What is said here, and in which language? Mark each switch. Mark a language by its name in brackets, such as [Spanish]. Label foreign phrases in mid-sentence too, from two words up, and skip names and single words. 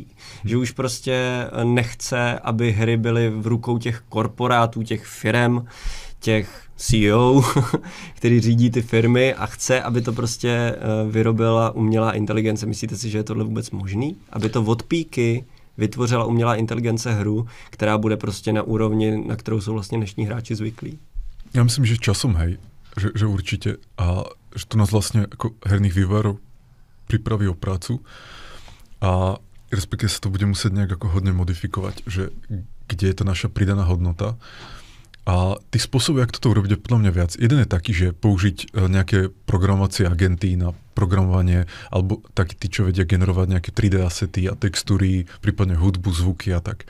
[Czech] Že už prostě nechce, aby hry byly v rukou těch korporátů, těch firem, těch CEO, který řídí ty firmy a chce, aby to prostě vyrobila umělá inteligence. Myslíte si, že je tohle vůbec možný? Aby to od píky vytvořila umělá inteligence hru, která bude prostě na úrovni, na kterou jsou vlastně dnešní hráči zvyklí? Já myslím, že [Slovak] časom, hej, [Czech] že určitě. [Slovak] A že to nás vlastně jako herných vývojárov pripraví o prácu a respektive sa to bude musieť nejak ako hodne modifikovať, že kde je tá naša pridaná hodnota. A tých spôsobov, jak toto urobiť, je podľa mňa viac. Jeden je taký, že použiť nejaké programovacie agenty na programovanie, alebo takí tí, čo vedia generovať nejaké 3D asety a textúry, prípadne hudbu, zvuky a tak.